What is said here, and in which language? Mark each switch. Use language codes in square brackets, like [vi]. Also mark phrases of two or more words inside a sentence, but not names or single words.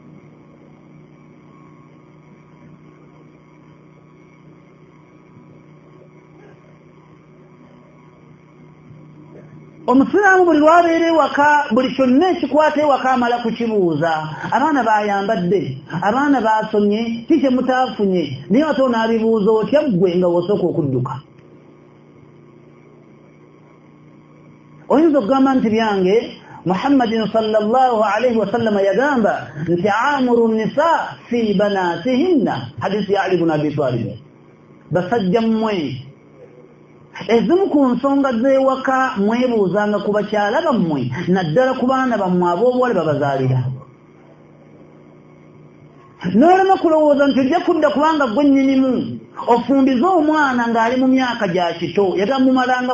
[lg] omusiraamu buli lwabeera ewaka buli kyonna ekikwata ewaka amala kukibuuza abaana bayambadde abaana basomye kiki mutaafunye naye ate onaabibuuza otya ggwe nga wosooka okudduka oyinza okugamba nti byange Muhammadin [ar] صلى الله عليه وسلم [lg] yagamba nti [ar] آمروا النساء في بناتهن [lg] hadisi ya Ali ibn Abi Talib basajja mmwe ezimu ku nsonga z'ewaka mwebuuzanga ku bakyala bammwe naddala ku baana bammwe ab'obuwale babazaalira n'olema kulowooza nti ojja kudda kubanga gwe nnyinimu ofumbize omwana ng'ali mu myaka gya kito yagamumalanga